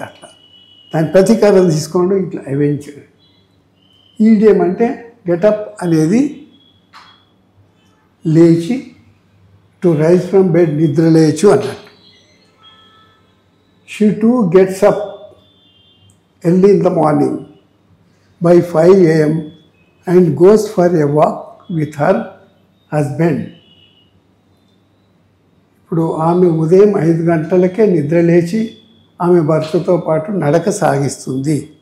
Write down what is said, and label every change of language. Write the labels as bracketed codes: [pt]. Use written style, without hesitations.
[te] అట్లా దాని ప్రతీకారం తీసుకోండి. ఇట్లా అవెంజ్. ఈడియం అంటే గెటప్ అనేది లేచి [en] to rise from bed, [te] నిద్రలేచు అన్నట్టు. [en] She too gets up early in the morning by 5 a.m. and goes for a walk with her husband. [te] ఇప్పుడు ఆమె ఉదయం 5 గంటలకే నిద్రలేచి ఆమె భర్తతో పాటు నడక సాగిస్తుంది.